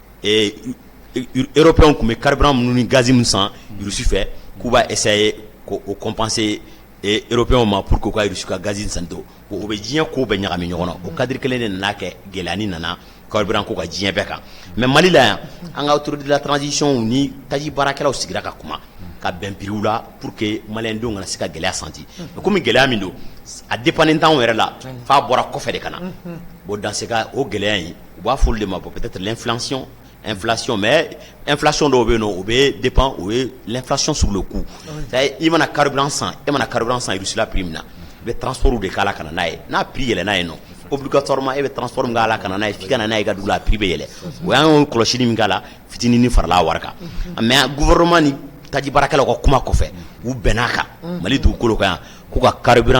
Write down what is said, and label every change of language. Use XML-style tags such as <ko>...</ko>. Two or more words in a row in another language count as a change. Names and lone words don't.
<bm>européens tun bɛ carburant minnu ni gazi min san Russie fɛ k'u b'a essayer k'o compenser européens ma</bm> <fr>pour que</fr> <bm>u ka Russie ka gazi san to o bɛ diɲɛ ko bɛɛ ɲagami ɲɔgɔn na o cadre kelen de nana kɛ gɛlɛyani nana carburant ko ka diɲɛ bɛɛ kan mais Mali la yan an ka</bm> <fr>autorité de la transition</fr> <bm>ni taji baarakɛlaw sigira ka kuma ka bɛn prix la</bm> <fr>pour que</fr> <bm>maliyɛndenw kana se ka gɛlɛya senti</bm> <fr>mais comme</fr> <bm>gɛlɛya min don a dépendait t'anw yɛrɛ la f'a bɔra kɔfɛ de ka na</bm> <fr>bon dans ce cas</fr> <bm>o gɛlɛya in u b'a fɔli de ma</bm> <fr>peut-être l'inflation mais inflation</fr> <bm>dɔw bɛ yen nɔ o bɛ dépend o ye</bm> <fr>l'inflation sur le coût c'est-à-dire</fr> <bm>i mana carburant san Russie la prix min na i bɛ transport de k'a la ka na n'a ye n'a prix yɛlɛnna yen nɔ obligatoirement e bɛ transport min k'a la ka na n'a ye f'i ka na n'a ye i ka dugu la a prix bɛ yɛlɛ o y'an kɔlɔsili min k'a la fitinin farala a wari kan</bm> <fr>mais gouvernement</fr> <bm>ni taji baarakɛlaw ka kuma kɔfɛ u bɛnn'a kan Mali dugukolo kan yan ko ka carburant</bm>